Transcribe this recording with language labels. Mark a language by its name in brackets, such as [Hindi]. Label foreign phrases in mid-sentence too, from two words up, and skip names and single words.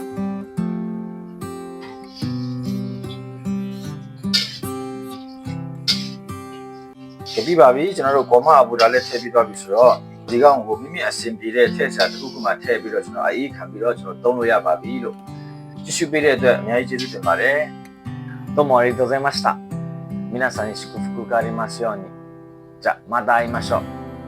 [Burmese] ကဲပြီးပါပြီကျွန်တော်တို့ဂေါမအပူတာလည်းထည့်ပြီးသွားပြီဆိုတော့ဒီကောင်ကိုမိမိအဆင်ပြေတဲ့ထည့်စားတစ်ခုခုမှထည့်ပြီးတော့ကျွန်တော်အေးခံပြီးတော့ကျွန်တော်သုံးလို့ရပါပြီလို့ကြည့်ရှုပေးတဲ့အတွက်အများကြီးကျေးဇူးတင်ပါတယ် [Japanese] どうもありがとうございました皆さんに祝福がありますようにじゃあまた会いましょう